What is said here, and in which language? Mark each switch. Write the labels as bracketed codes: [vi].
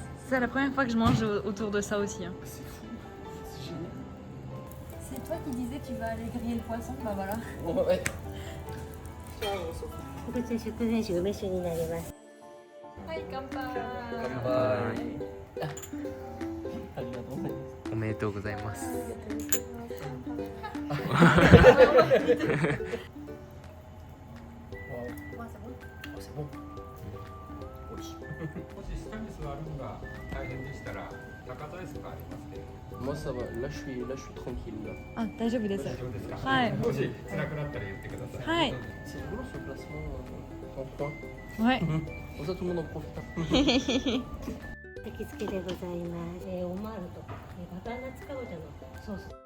[fr] C'est la première fois que je mange autour de ça aussi. Hein. C'est fou. C'est génial. C'est toi qui disais tu vas aller griller le poisson, bah voilà. Ouais. [ja] こちら食前酒梅酒になります。はい、乾杯。乾杯。ありがとうございます。おめでとうございます。 [fr] C'est bon. Oui. [ja] もし下に座るのが大変でしたら高座椅子がありますけれど [fr] Moi ça va, là je suis tranquille là. [ja] あ、大丈夫です。大丈夫ですか？はいもし辛くなったら言ってください。はい。 [fr] C'est drôle ce placement en coin. Ouais. Comme ça tout le monde en profite. [ja] 焼き付けでございます。オマールとバターナッツかぼちゃのソース。